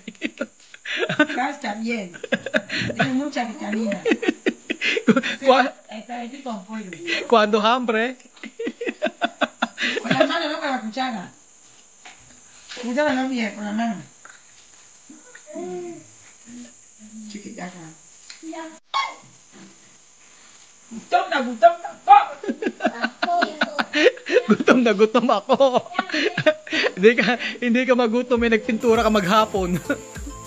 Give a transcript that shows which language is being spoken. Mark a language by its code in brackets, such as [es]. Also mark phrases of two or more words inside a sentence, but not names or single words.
[es] Gas también. Tiene mucha vitamina. Spaghetti con pollo. Cuando hambre. Con la mano, no con la cuchara. Cuchara no bien, con la mano. [tl] Sige, yaka. Gutom na po! Gutom ako. Hindi ka magutom, may nagpintura ka maghapon.